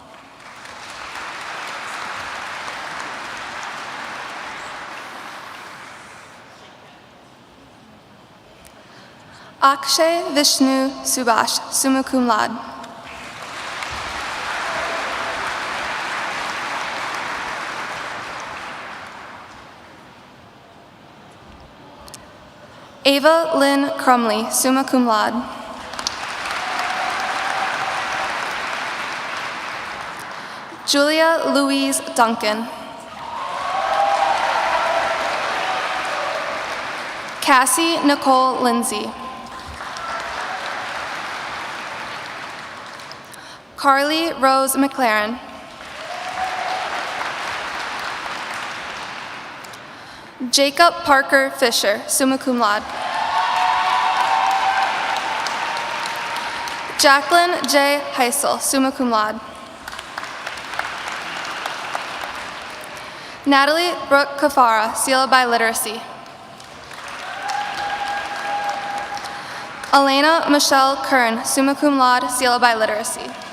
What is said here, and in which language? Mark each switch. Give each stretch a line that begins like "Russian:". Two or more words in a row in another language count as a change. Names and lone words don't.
English: Akshay Vishnu Subhash,
Latin: summa cum laude.
English: Ava Lynn Crumley,
Latin: summa cum laude.
English: Julia Louise Duncan. Cassie Nicole Lindsay. Carly Rose McLaren. Jacob Parker Fisher,
Latin: summa cum laude.
English: Jacqueline J. Heisel,
Latin: summa cum laude.
English: Natalie Brooke Kafara, Sela by Literacy. Elena Michelle Kern,
Latin: summa cum laude,
English: Sela by Literacy.